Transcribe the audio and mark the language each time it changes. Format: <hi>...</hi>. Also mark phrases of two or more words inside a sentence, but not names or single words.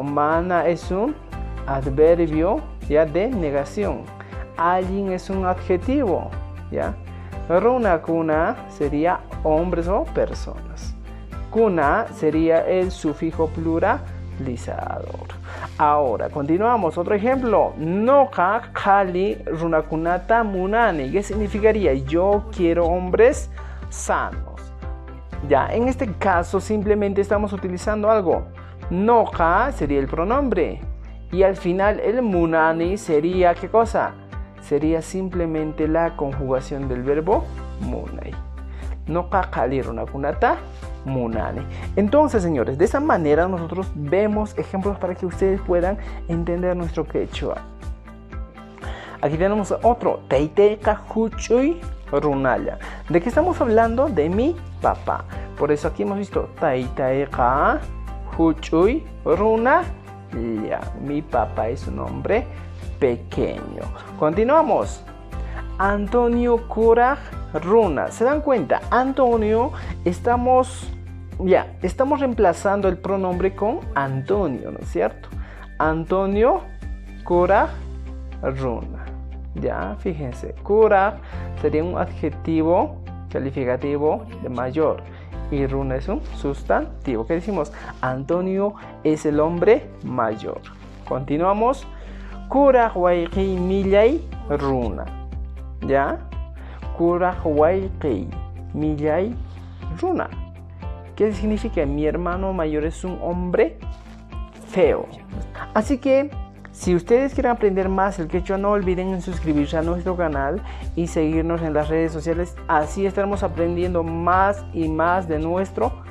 <es>Mana es un adverbio, ¿ya?, de negación. Alguien es un adjetivo, ¿ya? Runakuna sería hombres o personas. Kuna sería el sufijo pluralizador. Ahora, continuamos. Otro ejemplo.</es> <qu>Noka kali runakunata munani.</qu> <es>¿Qué significaría? Yo quiero hombres sanos. Ya, en este caso simplemente estamos utilizando algo. Noka sería el pronombre. Y al final el munani sería, ¿qué cosa? Sería simplemente la conjugación del verbo munai.</es> <qu>Noka kali runakunata munani.</qu> <es>Entonces, señores, de esa manera nosotros vemos ejemplos para que ustedes puedan entender nuestro quechua. Aquí tenemos otro.</es> <qu>Teiteka huchuy runalla.</qu> <es>¿De qué estamos hablando? De mi papá. Por eso aquí hemos visto</es> <qu>Teiteka huchuy runalla.</qu> <es>Mi papá es un hombre pequeño.</es> <qu>Continuamos. Antonio Kuraj Runa.</qu> <es>¿Se dan cuenta? Antonio, estamos reemplazando el pronombre con Antonio, ¿no es cierto?</es> <qu>Antonio Kuraj Runa.</qu> <es>Ya, fíjense. Kuraj sería un adjetivo calificativo de mayor. Y Runa es un sustantivo. ¿Qué decimos? Antonio es el hombre mayor. Continuamos.</es> <qu>Kuraj waiki millay Runa.</qu> <es>¿Ya?</es> <qu>Kuraj waiki millay Runa.</qu> <es>¿Qué significa? Mi hermano mayor es un hombre feo. Así que, si ustedes quieren aprender más el quechua, no olviden suscribirse a nuestro canal y seguirnos en las redes sociales. Así estaremos aprendiendo más y más de nuestro quechua.</es>